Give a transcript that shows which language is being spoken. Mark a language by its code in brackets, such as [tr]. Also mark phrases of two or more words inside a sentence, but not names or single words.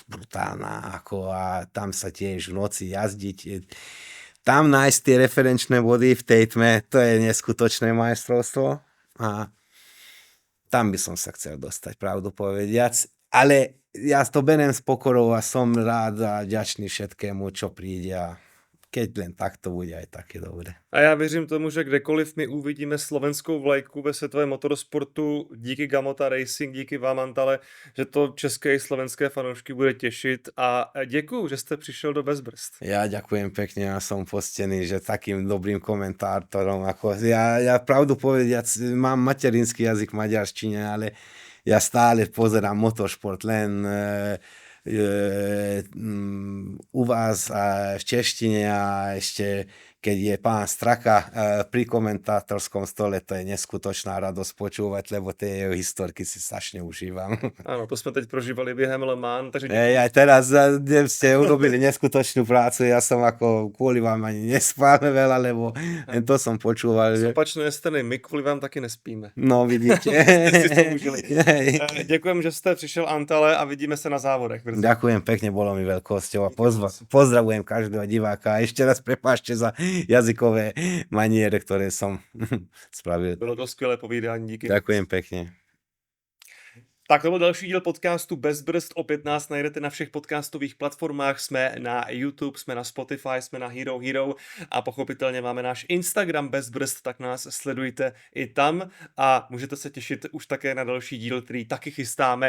[sk] a tam sa tiež v noci jazdiť, tam nájsť tie referenčné body v tej tme, to je neskutočné majstrovstvo a tam by som sa chcel dostať, pravdu povediac, ale ja to beriem s pokorou a som rád a vďačný všetkému, čo príde a keď len tak to bude aj také dobré. [cs] A já věřím tomu, že kdekoliv my uvidíme slovenskou vlajku ve světovém motorsportu díky Gamota Racing, díky vám, Antale, že to české i slovenské fanoušky bude těšit a děkuju, že jste přišel do Bezbrst. [sk] Ja ďakujem pekne, ja som postený, že takým dobrým komentátorom, ako ja pravdu povediac, mám materinský jazyk v maďarštine, ale ja stále pozerám motoršport len u vás v češtine a ešte keď je pán Straka pri komentátorskom stole, to je neskutočná radosť počúvať, lebo tie jeho historky si strašne užívam. [cs] Ano, to jsme teď prožívali během Le Mans, takže [sk] Aj teraz ste urobili neskutočnú prácu, ja som ako kvôli vám ani nespal veľa, lebo to som počúval. Že... [cs] opačné strany, my kvůli vám taky nespíme. No, vidíte. Si to užili. Děkujem, že jste přišel, Antale, a vidíme se na závodech. Brzy. [sk] Ďakujem pekne, bolo mi veľkosťou a pozdravujem každého diváka a ešte raz prepáčte za jazykové maniere, ktoré som spravil. [cs] Bylo to skvělé povídání, díky. [sk] Ďakujem pekne. [cs] Tak to byl další díl podcastu Bezbrzd. Opět nás najdete na všech podcastových platformách. Jsme na YouTube, jsme na Spotify, jsme na Hero Hero a pochopitelně máme náš Instagram Bezbrzd, tak nás sledujte i tam a můžete se těšit už také na další díl, který taky chystáme.